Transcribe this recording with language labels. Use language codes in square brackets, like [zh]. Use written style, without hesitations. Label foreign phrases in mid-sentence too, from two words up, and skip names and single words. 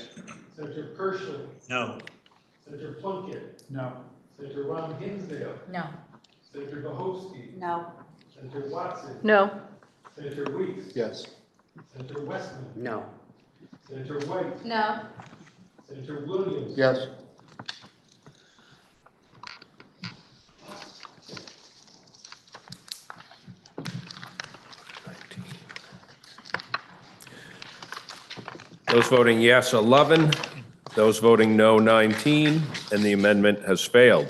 [en] Senator Pershing. No. Senator Plunkett. No. Senator Ron Hinsdale. No. Senator Bohofsky. No. Senator Watson. No. Senator Weeks. Yes. Senator Westman. No. Senator White. No. Senator Williams. Yes. Those voting yes, 11. Those voting no, 19, and the amendment has failed.